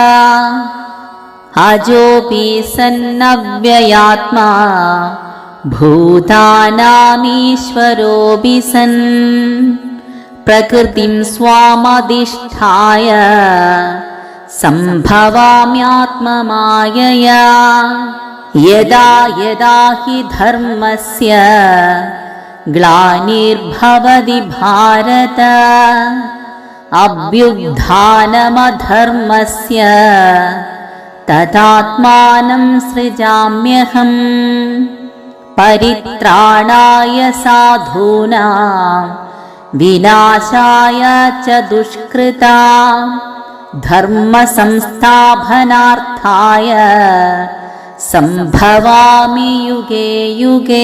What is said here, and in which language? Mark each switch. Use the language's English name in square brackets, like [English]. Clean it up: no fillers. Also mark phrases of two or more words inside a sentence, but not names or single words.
[Sanskrit] അജോപി സന്നവ്യയാത്മാ ഭൂതാനാമീശ്വരോപി സൻ പ്രകൃതിം സ്വാമധിഷ്ഠായ സംഭവാമ്യാത്മമായയാ. യദാ യദാ ഹി ധർമ്മസ്യ ഗ്ലാനിർഭവതി ഭാരത അഭ്യുത്ഥാനമധർമ്മസ്യ തദാത്മാനം സൃജാമ്യഹം. പരിത്രാണായ സാധൂനാം വിനാശായ ച ദുഷ്കൃതാം ധർമ്മ സംസ്ഥാപനാർത്ഥായ സംഭവാമി യുഗേ യുഗേ.